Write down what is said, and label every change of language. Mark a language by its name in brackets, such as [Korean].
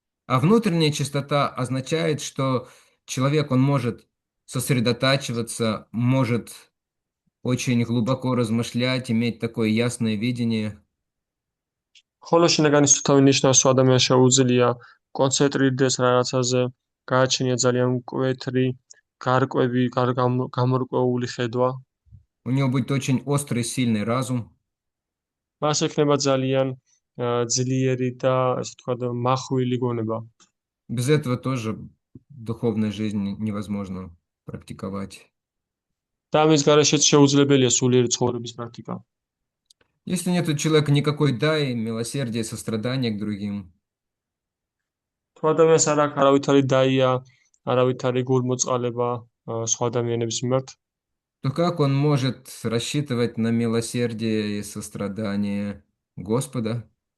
[Russian] А внутренняя чистота означает, что человек, он может сосредотачиваться, может очень глубоко размышлять, иметь такое ясное видение. [Georgian] ხოლო შინაგანი სუფთავი ნიშნავს, რომ ადამიანს შეუძლია კონცენტრირდეს რაღაცაზე, გააჩენია ძალიან მკვეთრი, გარკვევი, გამორკვეული ხედვა. [Russian] У него будет очень острый, сильный разум. [Georgian] მას ექნება ძალიან ძლიერი და, ასე ვთქვათ, მახვილი გონება. [Russian] Без этого тоже духовной жизни невозможно практиковать. [Georgian] და ამის გარეშეც შეუძლებელია სულიერი ცხოვრების პრაქტიკა. [Russian] Если нет у человека никакой дай, милосердия, сострадания к другим, [Georgian] თუ ადამიანს არ აქვს არავითარი დაია, არავითარი გულმოწყალება სხვა ადამიანების მიმართ, [Russian] то как он может рассчитывать на милосердие и сострадание Господа?